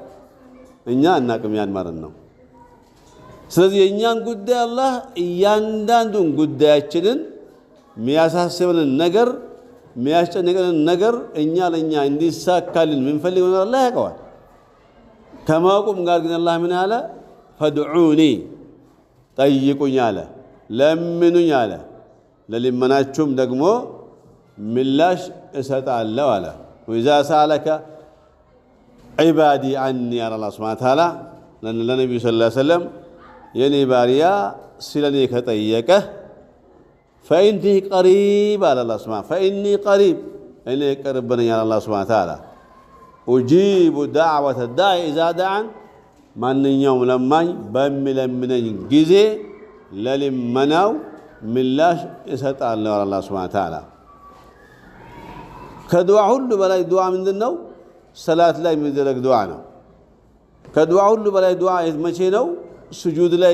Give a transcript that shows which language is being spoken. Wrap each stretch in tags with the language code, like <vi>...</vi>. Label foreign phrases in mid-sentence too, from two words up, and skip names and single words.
<am>እኛ እናቅም ያን ማለት ነው ስለዚህ የኛን ጉዳይ አላህ እያንዳንዱን ጉዳያችንን የሚያሳስበንን ነገር የሚያስጨንቀንን ነገር እኛ ለኛ እንዲሳካልን ምንፈልገው ነገር አላህ ያውቃል ከማቆም ጋር ግን አላህ ምን አለ فادعوني ጠይቁኝ አለ ለምኑኝ አለ ለልመናችሁም ደግሞ ምላሽ እሰጣለሁ አለ</am> <ar>وإذا سألك عبادي عني على الله سبحانه وتعالى ለነብዩ صلى الله عليه وسلم</ar> <am>የኔ ባሪያ ስለኔ ከጠየቀህ</am> <ar>فإني قريب على الله سبحانه فإني قريب</ar> <am>እኔ ቅርብ ነኝ</am> <ar>على الله سبحانه وتعالى أجيب دعوة الداعي إذا دعان</ar> <am>ማንኛውም ለማኝ በሚለምነኝ ጊዜ ለልመናው ምላሽ እሰጣለሁ አላህ</am> <ar>سبحانه وتعالى</ar> <am>ከዱዓ ሁሉ በላይ ዱዓ ምንድነው ሰላት ላይ የሚደረግ ዱዓ ነው ከዱዓ ሁሉ በላይ ዱዓ መቼ ነው ስጁድ ላይ</am>